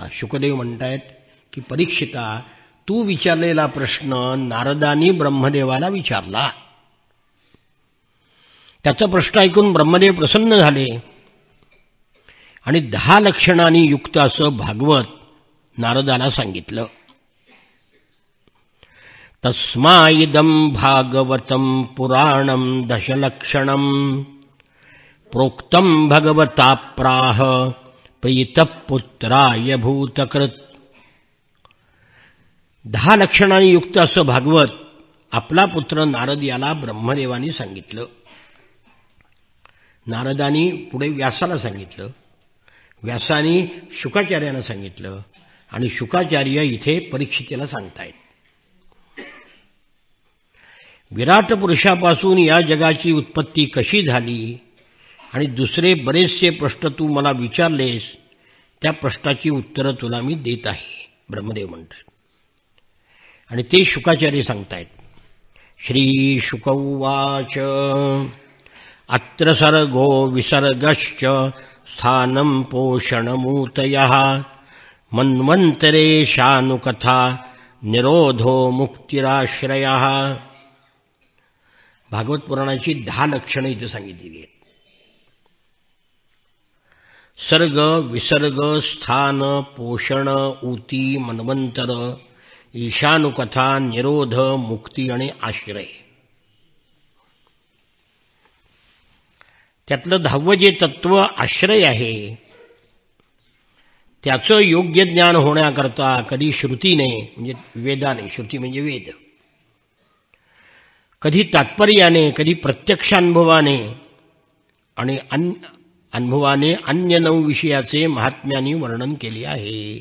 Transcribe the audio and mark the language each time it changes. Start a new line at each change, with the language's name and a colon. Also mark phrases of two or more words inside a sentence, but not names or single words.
Marathi: शुकदेव म्हणतायत की परीक्षिता तू विचारलेला प्रश्न नारदानी ब्रह्मदेवाला विचारला. त्याचा प्रश्न ऐकून ब्रह्मदेव प्रसन्न झाले आणि 10 लक्षणांनी युक्त असं भागवत नारदाला सांगितलं.
Sanskrit: तस्माइदं भागवतं पुराणं दशलक्षणं प्रोक्तं भगवता प्राह प्रीतः पुत्राय भूतकृत.
Marathi: 10 लक्षणांनी युक्त असं भागवत आपला पुत्र नारद याला ब्रह्मदेवानी सांगितलं. नारदानी पुढे व्यासाला सांगितलं, व्यासानी शुकाचार्यांना सांगितलं आणि शुकाचार्य इथे परीक्षितेला सांगतायत. विराट पुरुषापासून या जगाची उत्पत्ती कशी झाली आणि दुसरे बरेचसे प्रश्न तू मला विचारलेस, त्या प्रश्नाची उत्तरं तुला मी देत आहे, ब्रह्मदेव म्हणतात. आणि ते शुकाचार्य सांगतायत.
Sanskrit: श्री शुक उवाच अत्र सर्गो विसर्गश्च स्थानं पोषणमूतयः मन्वन्तरेशानुकथा निरोधो मुक्तिराश्रयः.
Marathi: भागवत पुराणाची 10 लक्षणं इथे सांगितलेली आहेत. सर्ग, विसर्ग, स्थान, पोषण, ऊती, मन्वंतर, ईशानुकथा, निरोध, मुक्ती आणि आश्रय. त्यातलं 10वं जे तत्व आश्रय आहे, त्याचं योग्य ज्ञान होण्याकरता कधी श्रुतीने म्हणजे वेदाने, श्रुती म्हणजे वेद, कधी तात्पर्याने, कधी प्रत्यक्षानुभवाने आणि अनुभवाने अन्य 9 विषयाचे महात्म्याने वर्णन केले आहे.